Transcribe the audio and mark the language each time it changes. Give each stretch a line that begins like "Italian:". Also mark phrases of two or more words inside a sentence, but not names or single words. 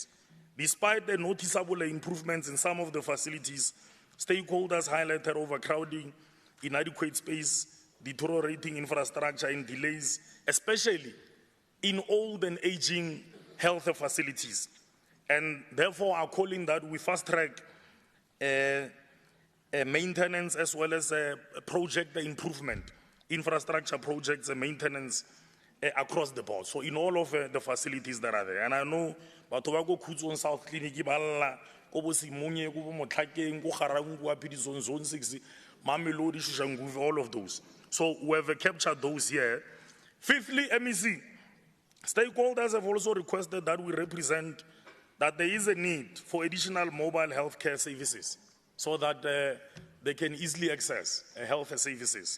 English: Despite the noticeable improvements in some of the facilities, stakeholders highlighted overcrowding, inadequate space, deteriorating infrastructure, and delays, especially in old and aging health facilities. And therefore are calling that we fast track maintenance as well as project improvement, infrastructure projects and maintenance across the board. So in all of the facilities that are there. And I know
Tswana: batho ba go Khutso South Clinic ba lla ko bo Simonye ko bo Motlhakeng ko Garang ko Apidison Zone 6 Mamelodi Shushanguve,
English: all of those. So we have captured those here. Fifthly, MEC, stakeholders have also requested that we represent that there is a need for additional mobile healthcare services so that they can easily access health services.